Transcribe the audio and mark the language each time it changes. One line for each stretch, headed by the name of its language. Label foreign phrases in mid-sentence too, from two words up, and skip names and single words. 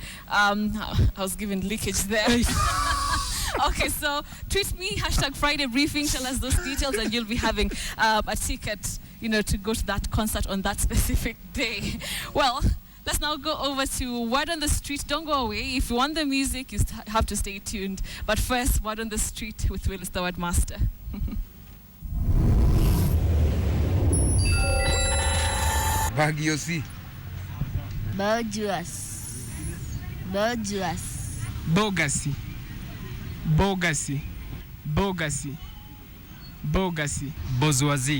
English: I was given leakage there. Okay, so tweet me, hashtag Friday Briefing, tell us those details, and you'll be having a ticket, to go to that concert on that specific day. Well, let's now go over to Word on the Street. Don't go away. If you want the music, you have to stay tuned. But first, Word on the Street with Willis, the Word Master. Bagiosi. Bourgeois. Bourgeois. Bogacy. Bogacy. Bogacy. Bogacy. Bourgeoisie.